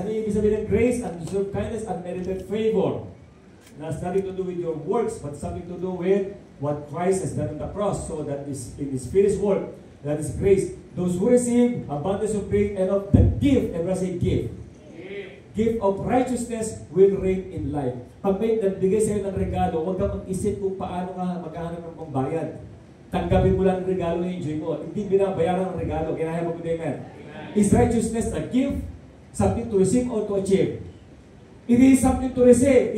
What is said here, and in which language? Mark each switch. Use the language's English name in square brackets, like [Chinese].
[Filipino] Ano yung ibig sabihin ng grace? [English] Undeserved kindness, unmerited favor. Not nothing to do with your works, but something to do with what Christ has done on the cross. So that is in His finished work. That is grace. Those who receive abundance of grace and of the gift, everyone say gift. Gift of righteousness will reign in life. [Filipino] Pag may nagbigay sa iyo ng regalo, huwag kang mag-isip kung paano ka maghahanap ng pambayad. Tanggapin mo lang ang regalo na enjoy mo. Hindi binabayaran ng regalo. Kinahaya mo ko amen. [English] Is righteousness a gift? Something to receive or to achieve? It is something to receive.